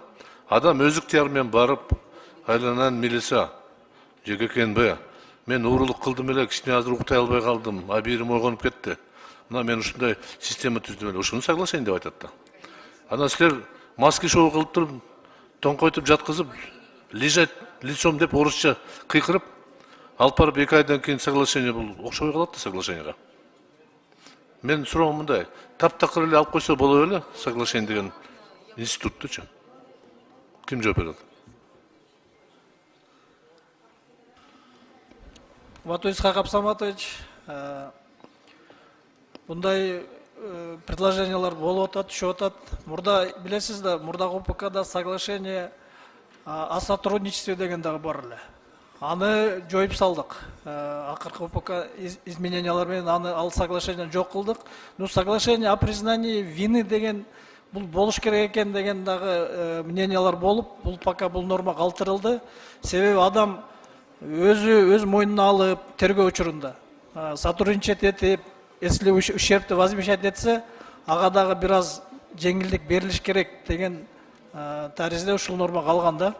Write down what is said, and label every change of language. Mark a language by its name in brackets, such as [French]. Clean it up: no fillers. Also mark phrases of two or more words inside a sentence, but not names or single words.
[Kyrgyz] Адам өз ыктыяры менен барып, айланан милиса, жекекенбе, мен уурулук кылдым эле, кичине азыр уктай албай калдым, абийирим ойгонуп кетти. Мына мен ушундай система түздүм эле, ушуну соглашение деп айтат да. Ана силер [Russian] маски шоу [Kyrgyz] кылып туруп, тоңкойтуп жаткызып, [Russian] лежать лицом [Kyrgyz] деп орусча кыйкырып, алып барып 2 айдан кийин соглашение бул окшобой калат да соглашениега. Мен суроом мындай, таптакыр эле алып койсо боло эле соглашение деген институттучу. Ким жооп берет? Исхак Абсаматович, мындай предложениялар болуп атат, түшүп атат. Мурда билесиз да, мурдагы УПКда [Russian] соглашение о сотрудничестве [Kyrgyz] деген дагы бар эле. Аны жоюп салдык. Акыркы УПК изменениялар менен аны ал соглашение жок кылдык. [Russian] Ну, соглашение о признании вины [Kyrgyz] деген бул болуш керек экен деген дагы мнениялар болуп, бул пока бул норма калтырылды. Себеби адам өз мойнуна алып, тергөө учурунда сотрудничать этип, [Russian] если ущербты возмещать [Kyrgyz] этсе, ага дагы бир аз жеңилдик берилиш керек деген таризде ушул норма калган да.